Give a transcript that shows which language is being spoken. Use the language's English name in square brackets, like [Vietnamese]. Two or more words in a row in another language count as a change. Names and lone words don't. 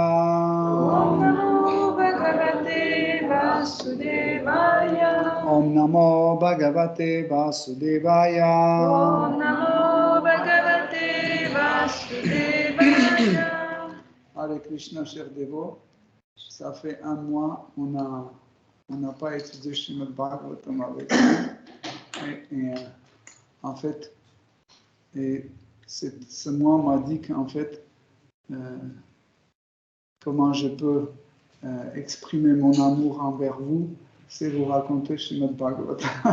[Sanskrit] Om Namo Bhagavate Vasudevaya. Om Namo Bhagavate Vasudevaya Om Namo Bhagavate Vasudevaya. Hare Krishna, [French] chers dévots, ça fait un mois on n'a pas étudié Srimad Bhagavatam avec vous. En fait, ce mois m'a dit qu'en fait, comment je peux exprimer mon amour envers vous, c'est vous raconter Srimad Bhagavatam.